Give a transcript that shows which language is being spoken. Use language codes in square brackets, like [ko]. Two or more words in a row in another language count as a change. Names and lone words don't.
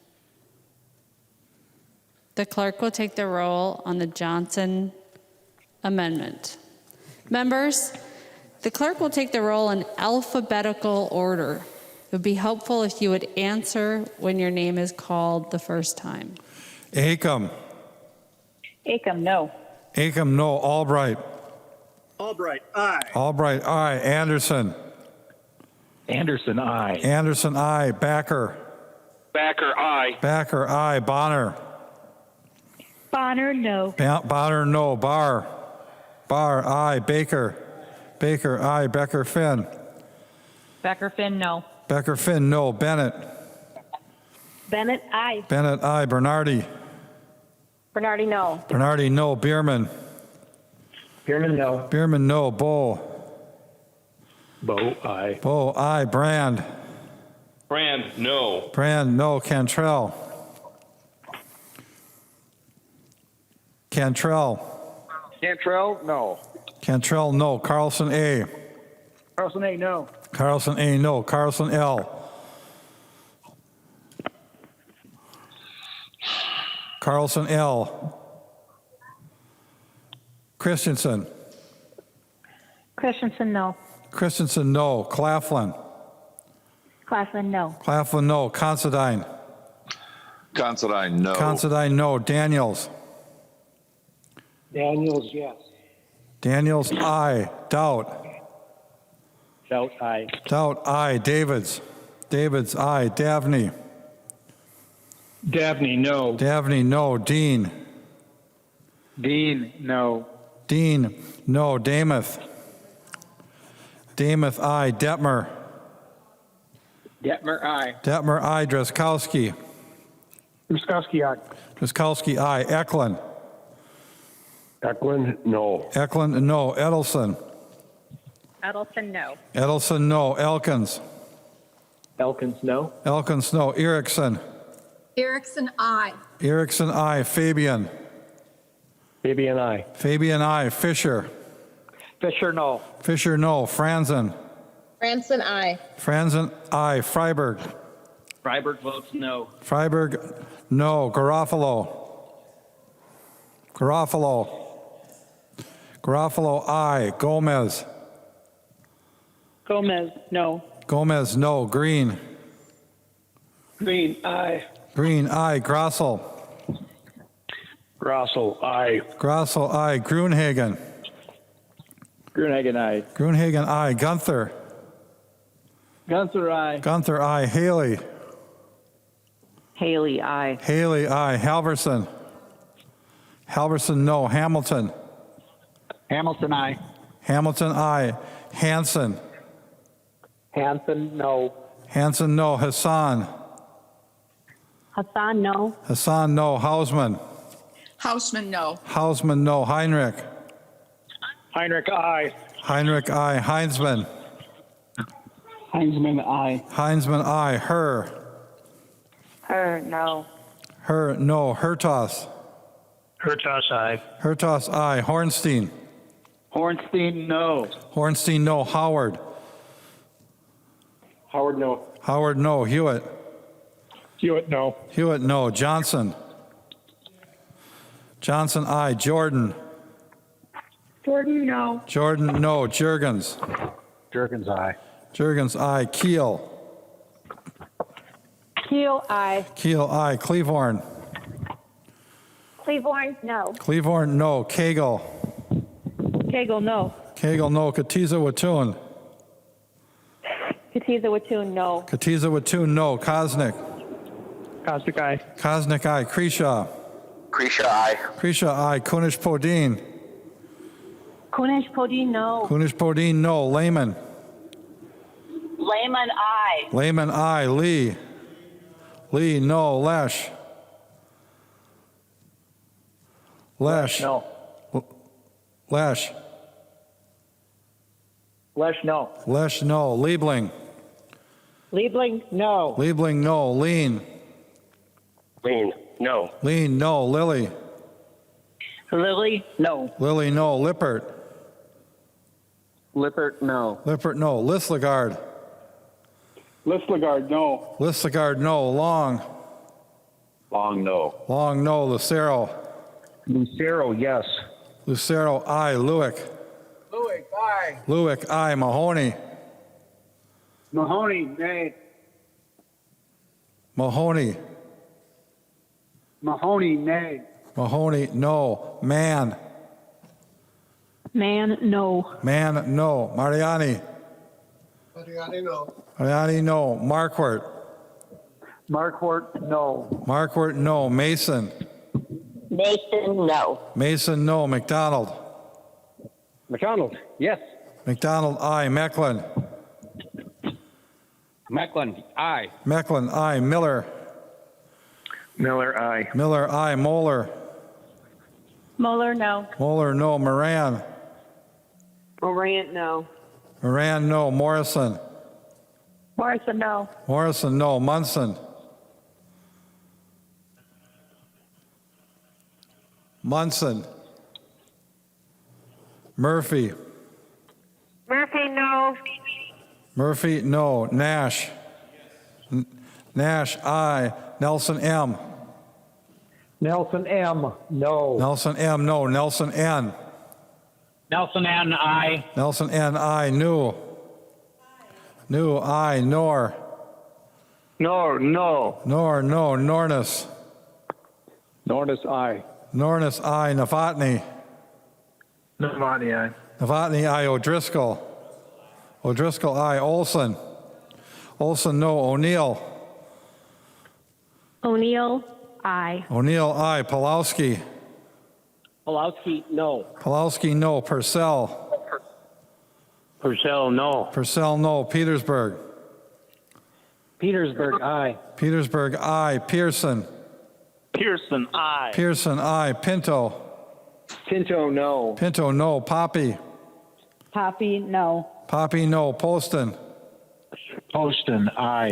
[en] The clerk will take the roll on the Johnson amendment. Members, the clerk will take the roll in alphabetical order. It would be helpful if you would answer when your name is called the first time. Acom. Acom, no. Acom, no. Albright. Albright, aye. Albright, aye. Anderson. Anderson, aye. Anderson, aye. Backer. Backer, aye. Backer, aye. Bonner. Bonner, no. Bonner, no. Barr. Barr, aye. Baker. Baker, aye. Becker, Finn. Becker, Finn, no. Becker, Finn, no. Bennett. Bennett, aye. Bennett, aye. Bernardi. Bernardi, no. Bernardi, no. Bierman. Bierman, no. Bierman, no. Bow. Bo, aye. Bow, aye. Brand. Brand, no. Brand, no. Cantrell. Cantrell. Cantrell, no. Cantrell, no. Carlson, A. Carlson, A, no. Carlson, A, no. Carlson, L. Carlson, L. Christensen. Christensen, no. Christensen, no. Claflin. Claflin, no. Claflin, no. Considine. Considine, no. Considine, no. Daniels. Daniels, yes. Daniels, aye. Doubt. Doubt, aye. Doubt, aye. Davids. Davids, aye. Davney. Dabney, no. Davney, no. Dean. Dean, no. Dean, no. Damath. Damath, aye. Detmer. Detmer, aye. Detmer, aye. Dreskowski. Ruskowski, aye. Dreskowski, aye. Eklund. Eklund, no. Eklund, no. Edelson. Edelson, no. Edelson, no. Elkins. Elkins, no. Elkins, no. Erickson. Erickson, I. Erickson, aye. Fabian. Fabian, aye. Fabian, aye. Fisher. Fisher, no. Fisher, no. Franzen. Franson, I. Franzen, aye. Freiberg. Freiberg votes no. Freiberg, no. Garofalo. Garofalo. Garofalo, aye. Gomez. Gomez, no. Gomez, no. Green. Green, aye. Green, aye. Grossel. Grossel, aye. Grossel, aye. Grunhagen. Grunhagen, aye. Grunhagen, aye. Gunther. Gunther, aye. Gunther, aye. Haley. Haley, aye. Haley, aye. Halverson. Halverson, no. Hamilton. Hamilton, aye. Hamilton, aye. Hanson. Hanson, no. Hanson, no. Hassan. Hassan, no. Hassan, no. Hausman. Hausman, no. Hausman, no. Heinrich. Heinrich, aye. Heinrich, aye. Heinzman. Heinzman, aye. Heinzman, aye. Herr. Her, no. Herr, no. Hertos. Hertos, aye. Hertos, aye. Hornstein. Hornstein, no. Hornstein, no. Howard. Howard, no. Howard, no. Hewitt. Hewitt, no. Hewitt, no. Johnson. Johnson, aye. Jordan. Jordan, no. Jordan, no. Jurgens. Jerkins, aye. Jurgens, aye. Keel. Keel, aye. Keel, aye. Cleavorn. Cleavorn, no. Cleavorn, no. Cagle. Cagle, no. Cagle, no. Katiza Watun. Katiza Watun, no. Katiza Watun, no. Kosnick. Kosnick, aye. Kosnick, aye. Krisha. Krisha, aye. Krisha, aye. Kunish Podine. Kunish Podine, no. Kunish Podine, no. Lehman. Lehman, aye. Lehman, aye. Lee. Lee, no. Lesh. Lesh. No. Lesh. Lesh, no. Lesh, no. Liebling. Liebling, no. Liebling, no. Lean. Lean, no. Lean, no. Lily. Lily, no. Lily, no. Lippert. Lippert, no. Lippert, no. Lislegard. Listlegard, no. Lislegard, no. Long. Long, no. Long, no. Lucero. Lucero, yes. Lucero, aye. Lewick. Lewick, aye. Lewick, aye. Mahoney. Mahoney, nay. Mahoney. Mahoney, nay. Mahoney, no. Mann. Man, no. Mann, no. Mariani. Mariani, no. Mariani, no. Markwart. Markwart, no. Markwart, no. Mason. Mason, no. Mason, no. McDonald. McDonald, yes. McDonald, aye. Mecklin. Mecklin, aye. Mecklin, aye. Miller. Miller, aye. Miller, aye. Moeller. Moeller, no. Moeller, no. Moran. Morant, no. Moran, no. Morrison. Morrison, no. Morrison, no. Munson. Munson. Murphy. Murphy, no. Murphy, no. Nash. Nash, aye. Nelson, M. Nelson M, no. Nelson, M, no. Nelson, N. Nelson N, aye. Nelson, N, aye. New. New, aye. Nor. No, no. Nor, no. Nornis. Nornis, aye. Nornis, aye. Novotny. Novotny, aye. Novotny, aye. O'Driscoll. O'Driscoll, aye. Olson. Olson, no. O'Neill. O'Neill, aye. O'Neill, aye. Pulowski. Pulowski, no. Pulowski, no. Purcell. Purcell, no. Purcell, no. Petersburg. Petersburg, aye. Petersburg, aye. Pearson. Pearson, aye. Pearson, aye. Pinto. Pinto, no. Pinto, no. Poppy. Poppy, no. Poppy, no. Poston. Poston, aye.